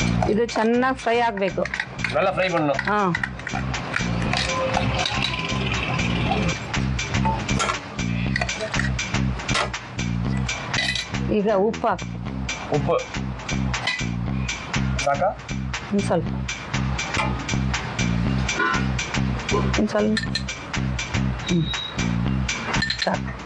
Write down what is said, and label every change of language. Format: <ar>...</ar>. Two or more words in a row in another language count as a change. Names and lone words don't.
<kn>ಇದು ಚೆನ್ನಾಗಿ ಫ್ರೈ ಆಗಬೇಕು.</kn> <ta>நல்லா ஃப்ரை பண்ணனும்.</ta> <kn>ಈಗ ಉಪ್ಪು ಹಾಕು. ಉಪ್ಪು ಸಾಕಾ? ಒಂದು ಸ್ವಲ್ಪ ಸಾಕು.</kn>